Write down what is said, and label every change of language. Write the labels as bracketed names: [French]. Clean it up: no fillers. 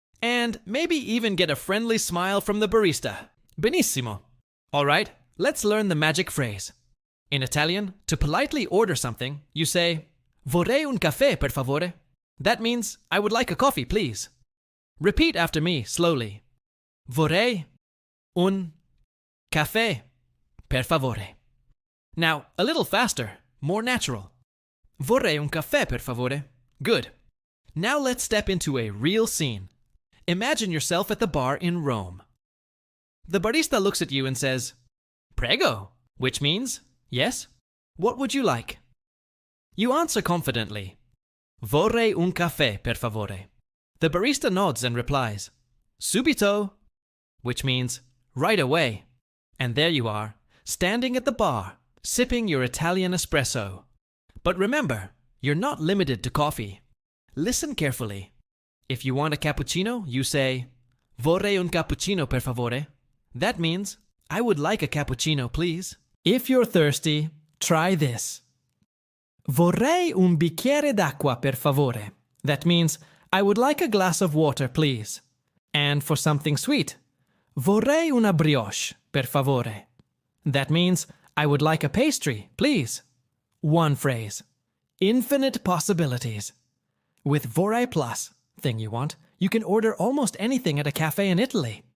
[English] And maybe even get a friendly smile from the barista. Benissimo. All right, let's learn the magic phrase. In Italian, to politely order something, you say, [Italian] "Vorrei un caffè per favore." [English] That means, "I would like a coffee, please." Repeat after me slowly. [Italian] Vorrei un caffè per favore. [English] Now, a little faster, more natural. [Italian] Vorrei un caffè per favore. [English] Good. Now let's step into a real scene. Imagine yourself at the bar in Rome. The barista looks at you and says, "Prego," which means, "Yes? What would you like?" You answer confidently, [Italian] "Vorrei un caffè per favore." [English] The barista nods and replies, "Subito," which means, "Right away." And there you are, standing at the bar, sipping your Italian espresso. But remember, you're not limited to coffee. Listen carefully. If you want a cappuccino, you say, [Italian] "Vorrei un cappuccino per favore." [English] That means, "I would like a cappuccino, please." If you're thirsty, try this. [Italian] "Vorrei un bicchiere d'acqua per favore." [English] That means, "I would like a glass of water, please." And for something sweet, [Italian] "Vorrei una brioche per favore." [English] That means, "I would like a pastry, please." One phrase. Infinite possibilities. With Vorrei Plus, thing you want, you can order almost anything at a cafe in Italy.